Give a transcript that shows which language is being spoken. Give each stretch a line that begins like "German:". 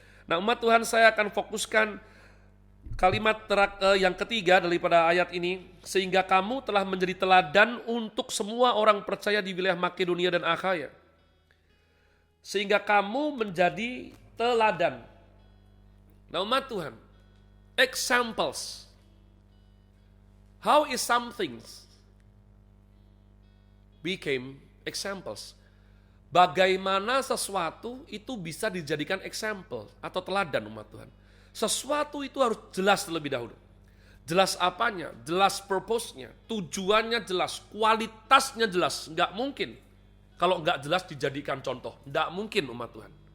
Indonesian: Nah umat Tuhan, saya akan fokuskan kalimat yang ketiga daripada ayat ini. Sehingga kamu telah menjadi teladan untuk semua orang percaya di wilayah Makedonia dan Akhaya. Sehingga kamu menjadi teladan. Nah umat Tuhan,
English: examples. How is something became examples?
Indonesian: Bagaimana sesuatu itu bisa dijadikan example atau teladan umat Tuhan. Sesuatu itu harus jelas terlebih dahulu. Jelas apanya, jelas purpose-nya, tujuannya jelas, kualitasnya jelas. Nggak mungkin kalau nggak jelas dijadikan contoh. Nggak mungkin umat Tuhan.